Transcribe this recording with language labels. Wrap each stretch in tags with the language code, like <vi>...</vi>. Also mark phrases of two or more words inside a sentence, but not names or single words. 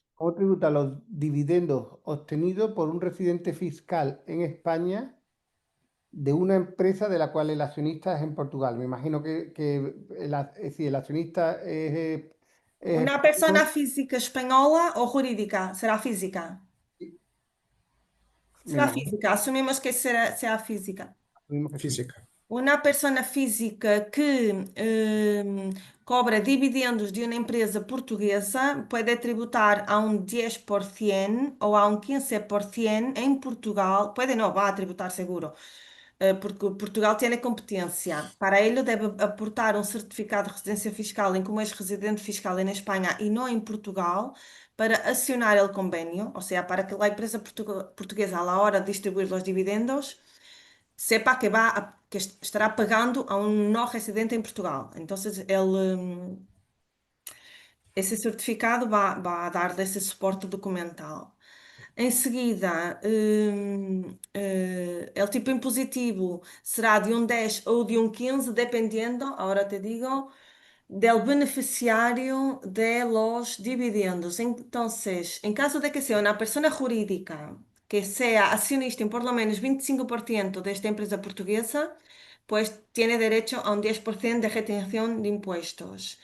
<es>¿cómo tributan los dividendos obtenidos por un residente fiscal en España de una empresa de la cual el accionista es en Portugal? Me imagino que si el accionista es ¿Una persona español, física española o jurídica? Será física. me Será imagino, física. Asumimos que sea física. asumimos que sí. Física. Una persona física que cobra dividendos de</es> <pt>uma empresa portuguesa pode tributar a um 10% ou a um 15% em Portugal. Pode não, vai tributar seguro, porque Portugal tem a competência.</pt> <es>Para ello</es> <pt>deve aportar um certificado de residência fiscal em como é residente fiscal em Espanha e não em Portugal, para acionar o convênio, ou seja, para que a empresa portuguesa, à hora de distribuir os dividendos,</pt> <es>sepa que estará pagando a un no residente en Portugal. Entonces,</es> <pt>esse certificado vai a dar esse suporte documental. Em seguida, o tipo impositivo será de um 10 ou de um 15, dependendo, agora te digo,</pt> <es>del beneficiario de los dividendos. Entonces, en caso de que sea una persona jurídica que sea accionista en por lo menos 25% de esta empresa portuguesa, pues tiene derecho a un 10% de retención de impuestos.</es>